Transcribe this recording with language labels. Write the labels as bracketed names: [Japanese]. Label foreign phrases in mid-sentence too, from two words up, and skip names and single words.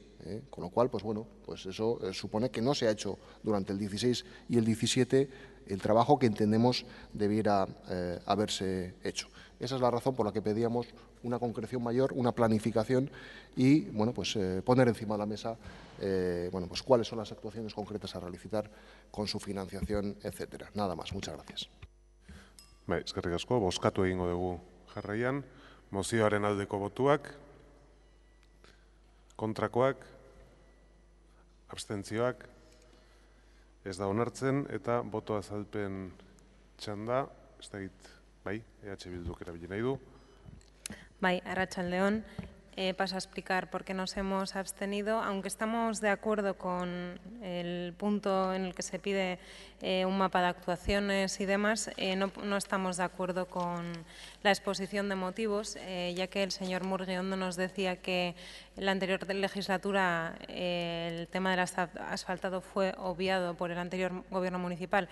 [Spanish] Con lo cual, eso supone que no se ha hecho durante el 16 y el 17 el trabajo que entendemos debiera haberse hecho. Esa es la razón por la que pedíamos una concreción mayor, una planificación y poner encima de la mesa cuáles son las actuaciones concretas a realizar con su financiación, etcétera. Nada más. Muchas gracias. [Basque] Eskerrik asko, bozkatu egingo dugu jarraian. Mozioaren aldeko botuak, kontrakoak, abstentzioak, ez da onartzen eta boto azalpen txanda, ez da bai, EH Bilduk erabili nahi du. Bai, Arratsaldeon. [Spanish] Paso a explicar por qué nos hemos abstenido. Aunque estamos de acuerdo con el punto en el que se pide un mapa de actuaciones y demás, no estamos de acuerdo con la exposición de motivos, ya que el señor Murguiondo nos decía que en la anterior legislatura el tema del asfaltado fue obviado por el anterior gobierno municipal.